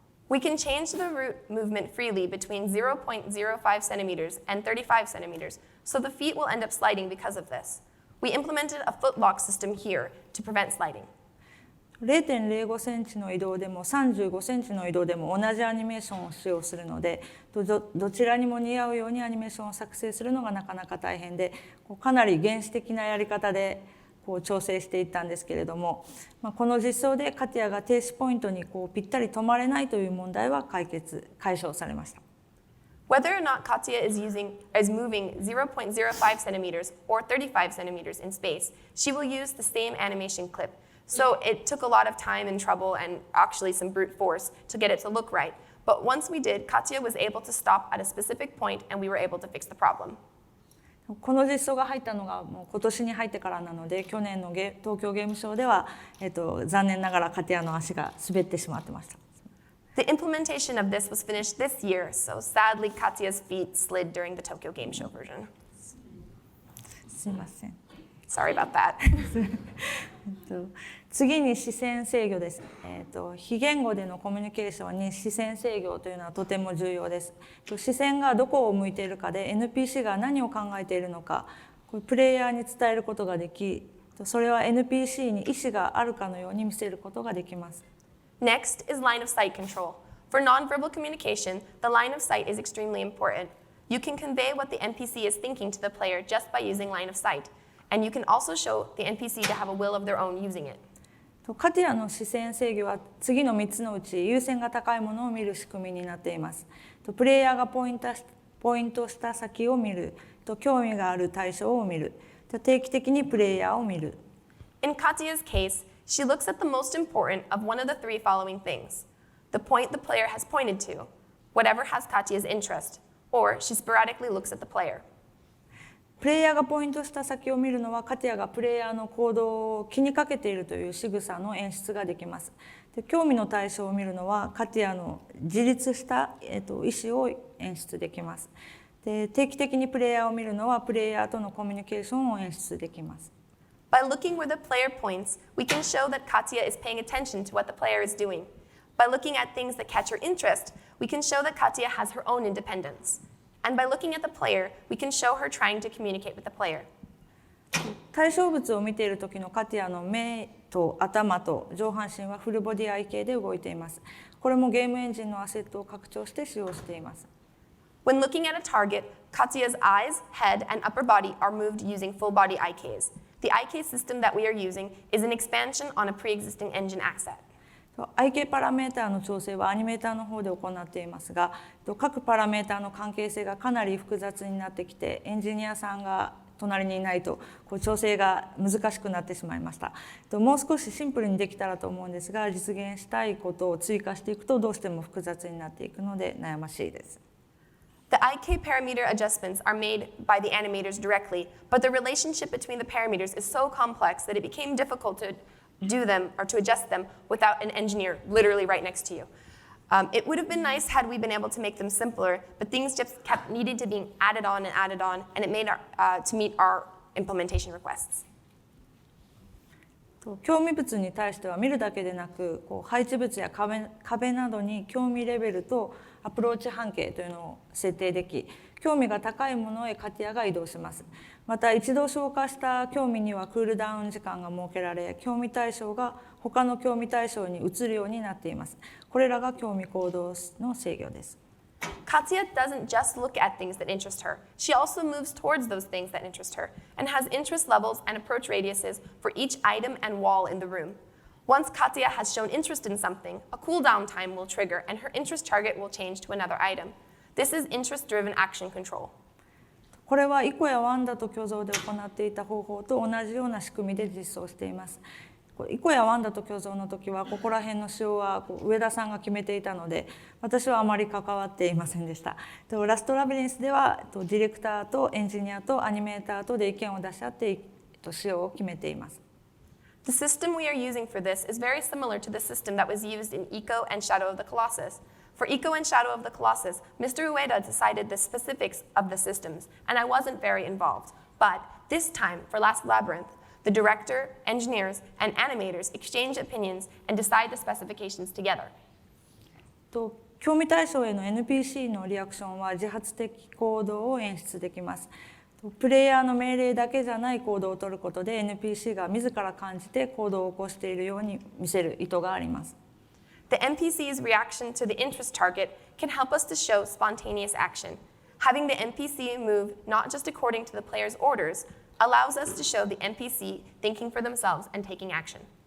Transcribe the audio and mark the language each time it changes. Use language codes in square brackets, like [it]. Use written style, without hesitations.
[en] We can change the route movement freely between 0.05 centimeters and 35 centimeters, so the feet will end up sliding because of this. We implemented a foot lock system here to prevent sliding. [ja] 0.05 センチの移動でも35センチの移動でも同じアニメーションを使用するので、どちらにも似合うようにアニメーションを作成するのがなかなか大変で、かなり原始的なやり方で調整していったんですけれども、この実装でカティアが停止ポイントにぴったり止まれないという問題は解消されました。 [en] Whether or not Katya is moving 0.05 centimeters or 35 centimeters in space, she will use the same animation clip So it took a lot of time and trouble and actually some brute force to get it to look right. But once we did, Katya was able to stop at a specific point and we were able to fix the problem. [ja] この実装が入ったのがもう今年に入ってからなので、去年の東京ゲームショウでは、残念ながらカティアの足が滑ってしまってました。 [en] The implementation of this was finished this year, so sadly Katya's feet slid during the Tokyo Game Show version. [ja] すいません。 [en] Sorry about that. [ja] 次に視線制御です。非言語でのコミュニケーションに視線制御というのはとても重要です。視線がどこを向いているかで NPC が何を考えているのか、プレイヤーに伝えることができ、それは NPC に意思があるかのように見せることができます。 [en] Next is line of sight control. For nonverbal communication, the line of sight is extremely important. You can convey what the NPC is thinking to the player just by using line of sight. And you can also show the NPC to have a will of their own using it. [ja] カティアの視線制御は次の3つのうち優先が高いものを見る仕組みになっています。プレイヤーがポイントした先を見る、興味がある対象を見る、定期的にプレイヤーを見る。 [en] In Katya's case, she looks at the most important of one of the three following things: the point the player has pointed to, whatever has Katya's interest, or she sporadically looks at the player. [ja] プレイヤーがポイントした先を見るのは、カティアがプレイヤーの行動を気にかけているという仕草の演出ができます。で、興味の対象を見るのは、カティアの自立した、意思を演出できます。で、定期的にプレイヤーを見るのは、プレイヤーとのコミュニケーションを演出できます。 [en] By looking where the player points, we can show that Katya is paying attention to what the player is doing. By looking at things that catch her interest, we can show that Katya has her own independence. And by looking at the player, we can show her trying to communicate with the player. [ja] 対象物を見ている時のカティアの目と頭と上半身はフルボディアイ系で動いています。これもゲームエンジンのアセットを拡張して使用しています。 [en] When looking at a target, Katya's eyes, head, and upper body are moved using full body IKs. The IK system that we are using is an expansion on a pre-existing engine asset. [ja] IK パラメータの調整はアニメーターの方で行っていますが、各パラメータの関係性がかなり複雑になってきて、エンジニアさんが隣にいないと調整が難しくなってしまいました。もう少しシンプルにできたらと思うんですが、実現したいことを追加していくとどうしても複雑になっていくので悩ましいです。 [en] The IK parameter adjustments are made by the animators directly, but the relationship between the parameters is so complex that it became difficult to do them or to adjust them without an engineer literally right next to you. It would have been nice had we been able to make them simpler, but things just kept needing to be added on, and it made to meet our implementation requests. [ja] 興味物に対しては見るだけでなく、配置物や壁などに興味レベルとアプローチ半径というのを設定でき、興味が高いものへカティアが移動します。また一度消化した興味にはクールダウン時間が設けられ、興味対象が他の興味対象に移るようになっています。これらが興味行動の制御です。 [en] Katya doesn't just look at things that interest her. She also moves towards those things that interest her and has interest levels and approach radiuses for each item and wall in the room. Once Katya has shown interest in something, a cooldown time will trigger and her interest target will change to another item. This is interest-driven action control. [ja] これはイコやワンダと共存で行っていた方法と同じような仕組みで実装しています。イコやワンダと共存の時はここら辺の仕様は上田さんが決めていたので、私はあまり関わっていませんでした。ラストラビリンスではディレクターとエンジニアとアニメーターとで意見を出し合って仕様を決めています。 [en] The system we are using for this is very similar to the system that was used in Eco and Shadow of the Colossus. For Eco and Shadow of the Colossus, Mr. Ueda decided the specifics of the systems, and I wasn't very involved. But this time, for Last Labyrinth, the director, engineers, and animators exchange opinions and decide the specifications together. [ja] 興味対象への NPC のリアクションは自発的行動を演出できます。プレイヤーの命令だけじゃない行動を取ることで NPC が自ら感じて行動を起こしているように見せる意図があります。 [en] The NPC's reaction to the interest target can help us to show spontaneous action. Having the NPC move not just according to the player's orders allows us to show the NPC thinking for themselves and taking action.